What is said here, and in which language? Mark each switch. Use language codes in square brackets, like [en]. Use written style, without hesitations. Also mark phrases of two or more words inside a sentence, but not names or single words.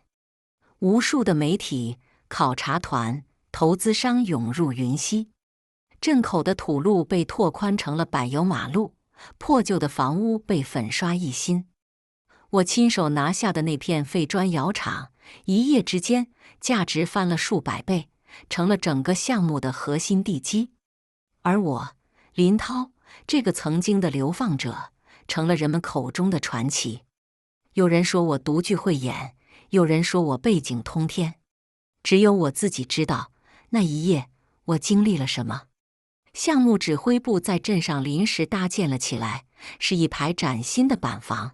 [zh] 無數的媒體、考察團、投資商湧入雲溪，鎮口的土路被拓寬成了柏油馬路，破舊的房屋被粉刷一新。我親手拿下的那片廢磚窯廠，一夜之間價值翻了數百倍，成了整個項目的核心地基。而我，林濤，這個曾經的流放者，成了人們口中的傳奇。有人說我獨具慧眼，有人說我背景通天，只有我自己知道，那一夜我經歷了什麼。項目指揮部在鎮上臨時搭建了起來，是一排嶄新的板房。